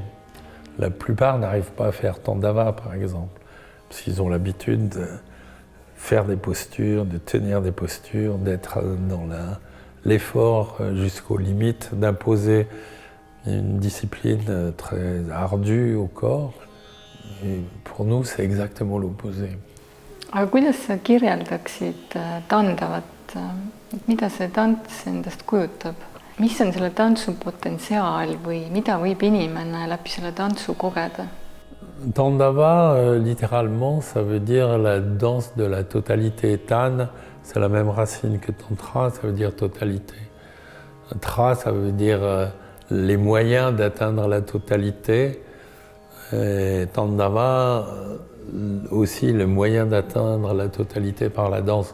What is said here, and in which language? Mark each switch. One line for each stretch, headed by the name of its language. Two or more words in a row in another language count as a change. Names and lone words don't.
French: La plupart n'arrivent pas à faire Tandava, par exemple, parce qu'ils ont l'habitude de faire des postures, de tenir des postures, d'être dans l'effort jusqu'aux limites, d'imposer une discipline très ardue au corps. Et pour nous, c'est exactement l'opposé.
Estonian: Aga kuidas sa kirjeldaksid Tandavat, mida see tants endast kujutab? Mis on selle tantsu potentsiaal või mida võib inimene läbi selle tantsu kogeda?
French: Tandava, littéralement, ça veut dire la danse de la totalité. Tan, c'est la même racine que Tantra, ça veut dire totalité. Tra, ça veut dire les moyens d'atteindre la totalité. Et Tandava, aussi le moyen d'atteindre la totalité par la danse.